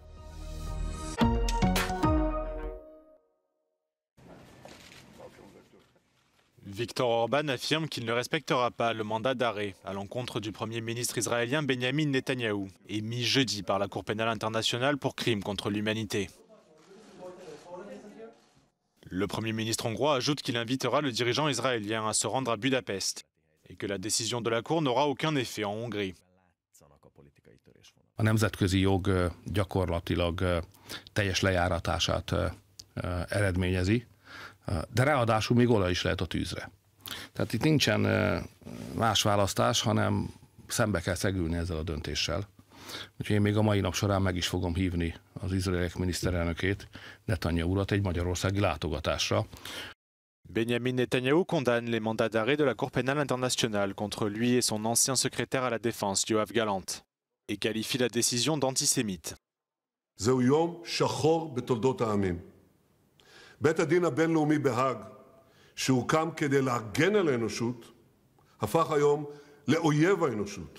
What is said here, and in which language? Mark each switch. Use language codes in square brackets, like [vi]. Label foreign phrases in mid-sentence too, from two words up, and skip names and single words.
[fr] Viktor Orban affirme qu'il ne respectera pas le mandat d'arrêt à l'encontre du Premier ministre israélien Benyamin Netanyahou, émis jeudi par la Cour pénale internationale pour crimes contre l'humanité. Le Premier ministre hongrois ajoute qu'il invitera le dirigeant israélien à se rendre à Budapest et que la décision de la Cour n'aura aucun effet en Hongrie. [hu] A nemzetközi jog gyakorlatilag teljes lejáratását eredményezi, de ráadásul még olaj is lehet a tűzre. Tehát itt nincsen más választás, hanem szembe kell szegülni ezzel a döntéssel. Úgyhogy én még a mai nap során meg is fogom hívni az izraeliek miniszterelnökét, Netanyahu urat egy magyarországi látogatásra. [fr] Benyamin Netanyahou condamne les mandats d'arrêt de la Cour pénale internationale contre lui et son ancien secrétaire à la défense, Yoav Gallant, et qualifie la décision d'antisémite. [he] זהו יום שחור בתולדות העמים. בית הדין הבינלאומי בהאג, שהוקם כדי להגן על האנושות, הפך היום לאויב האנושות.